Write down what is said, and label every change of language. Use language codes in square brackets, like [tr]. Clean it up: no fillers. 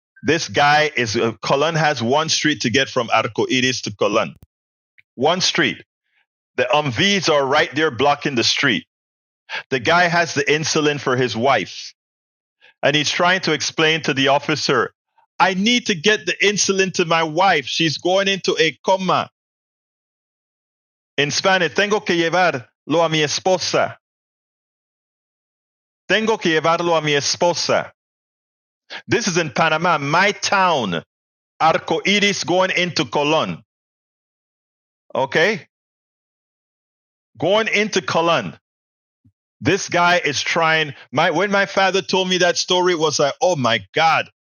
[en] This guy Cologne has one street to get from Arco Iris to Cologne. One street. The Humvees are right there blocking the street. The guy has the insulin for his wife. And he's trying to explain to the officer, I need to get the insulin to my wife. She's going into a coma. In Spanish, [es] tengo que llevarlo a mi esposa. Tengo que llevarlo a mi esposa. [en] This is in Panama, my town. Arco Iris going into Cologne. Okay? Going into Cologne. This guy is trying. When my father told me that story, it was like, oh my God.